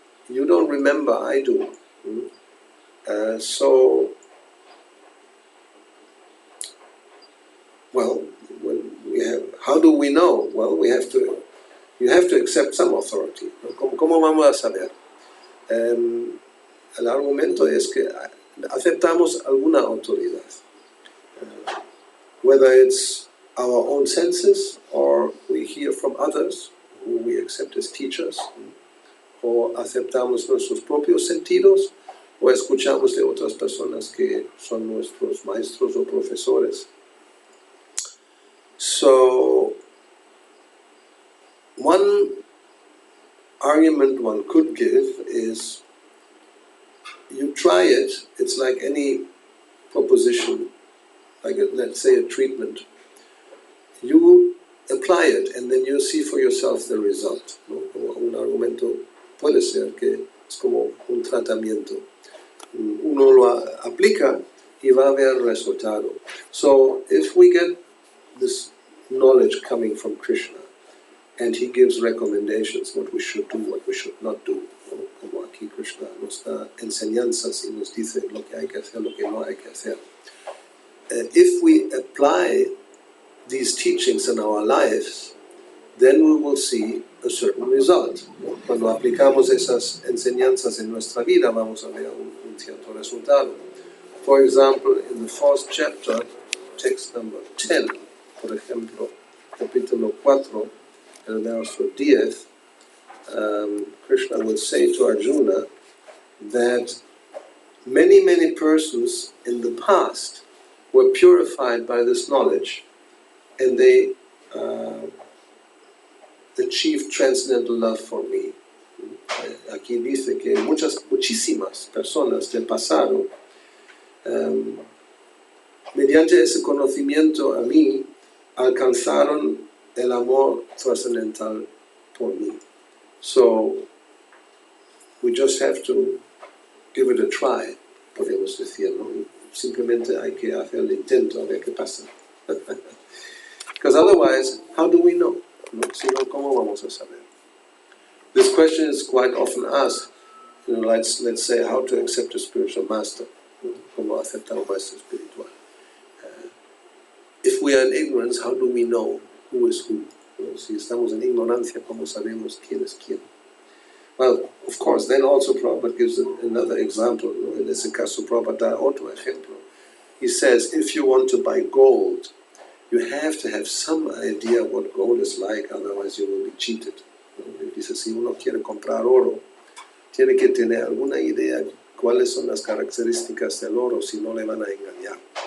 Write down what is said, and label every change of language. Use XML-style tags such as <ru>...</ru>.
<en>You don't remember, I do. So, well, when we have, how do we know? Well, you have to accept some authority.</en> <es>¿Cómo vamos a saber? El argumento es que aceptamos alguna autoridad.</es> <en>Whether it's our own senses or we hear from others who we accept as teachers,</en> <es>o aceptamos nuestros propios sentidos o escuchamos de otras personas que son nuestros maestros o profesores.</es> <en>So, one argument one could give is, you try it, it's like any proposition, like let's say a treatment. You apply it and then you see for yourself the result,</en> <es>¿no? Un argumento puede ser que es como un tratamiento. Uno lo aplica y va a ver el resultado.</es> <en>So if we get this knowledge coming from Krishna and he gives recommendations, what we should do, what we should not do,</en> <es>¿no? Como aquí Krishna nos da enseñanzas y nos dice lo que hay que hacer, lo que no hay que hacer.</es> <en>If we apply these teachings in our lives, then we will see a certain result.</en> <es>Cuando aplicamos esas enseñanzas en nuestra vida, vamos a ver un cierto resultado.</es> <en>For example, in the fourth chapter, text number 10,</en> <es>por ejemplo, capítulo 4, el verso 10,</es> <en>Krishna will say to Arjuna that many persons in the past were purified by this knowledge, and they achieved transcendental love for me.</en> <es>Aquí dice que muchísimas personas del pasado, mediante ese conocimiento a mí, alcanzaron el amor trascendental por mí.</es> <en>So, we just have to give it a try,</en> <es>podemos decir, ¿no? Simplemente hay que hacer el intento a ver qué pasa.</es> <en>Because otherwise, how do we know?</en> <es>¿No? Si no, ¿cómo vamos a saber?</es> <en>This question is quite often asked. Let's say how to accept a spiritual master.</en> <es>¿Cómo aceptar un maestro espiritual?</es> <en>If we are in ignorance, how do we know who is who?</en> <es>Si estamos en ignorancia, ¿cómo sabemos quién es quién?</es> <en>Well, of course, then also Prabhupada gives another example.</en> <es>En ese caso, Prabhupada da otro ejemplo.</es> <en>He says, if you want to buy gold, you have to have some idea what gold is like, otherwise you will be cheated.</en> <es>Dice, si uno quiere comprar oro, tiene que tener alguna idea cuáles son las características del oro, si no le van a engañar.</es>